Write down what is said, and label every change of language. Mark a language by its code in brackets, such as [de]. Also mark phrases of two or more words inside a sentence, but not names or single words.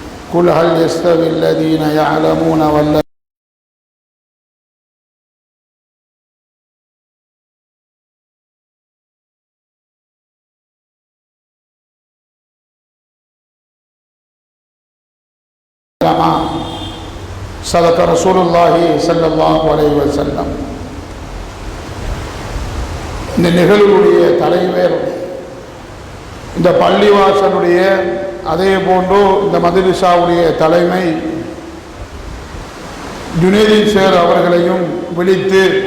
[ar] قل هل يستوي الذين يعلمون والذين صدق رسول الله صلى الله عليه وسلم. [ta] இந்த நிகழ்வுடைய தலைவர், இந்த பள்ளிவாசலுடைய அதே போன்று இந்த மதரசாவுடைய தலைமை ஜுனைதீன் சார் அவர்களையும் விழித்து